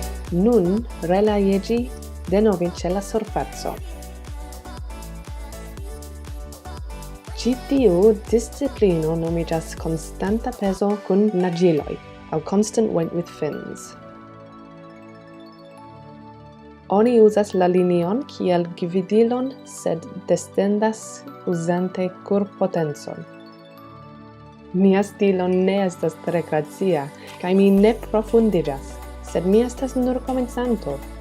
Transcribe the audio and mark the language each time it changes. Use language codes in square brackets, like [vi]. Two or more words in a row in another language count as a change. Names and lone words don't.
[eo] Nun relajegi denove ĉe la surfaco. Ĉi tiu disciplino nomiĝas konstanta pezo kun naĝiloj aŭ [en] constant weight with fins. [eo] Oni uzas la linion kiel gvidilon, sed descendas uzante kurpotencon. Mia stilo ne estas tre gracia, kaj mi ne profundiĝas, sed mi estas nur komencanto.